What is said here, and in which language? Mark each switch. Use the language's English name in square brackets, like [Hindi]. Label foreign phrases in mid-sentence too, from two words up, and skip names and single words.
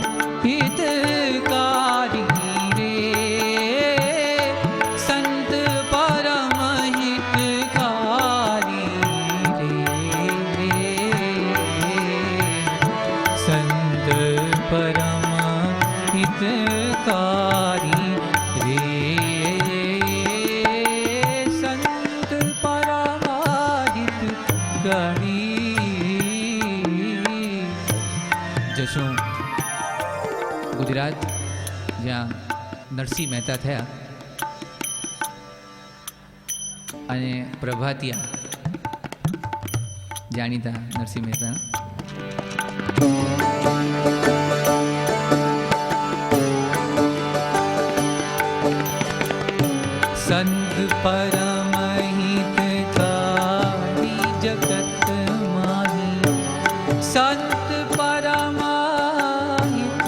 [Hindi] हितकारी रे संत परम हितकारी रे संत परम हितकारी रे संत परम हितकारी। [Gujarati] જશું ગુજરાત, જ્યાં નરસિંહ મહેતા થયા અને પ્રભાતિયા જાણીતા નરસિંહ મહેતા. [Hindi] संत परम हितकारी जगत माही संत परम